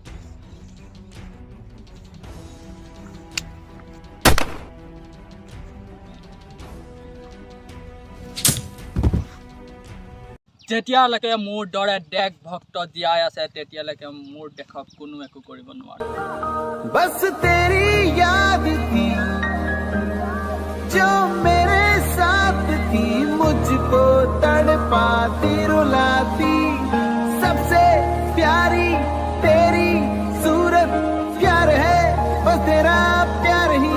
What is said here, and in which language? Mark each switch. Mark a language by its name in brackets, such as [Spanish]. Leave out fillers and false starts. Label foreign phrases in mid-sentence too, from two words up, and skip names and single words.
[Assamese] যেতিয়ালৈকে মোৰ দৰে দেশ ভক্ত জীয়াই আছে তেতিয়ালৈকে মোৰ দেশক কোনো একো কৰিব নোৱাৰে। [Hindi] बस तेरी याद थी जो मेरे साथ थी, मुझको तड़पाती रुलाती, सबसे प्यारी तेरी सूरत, प्यार है बस तेरा प्यार ही।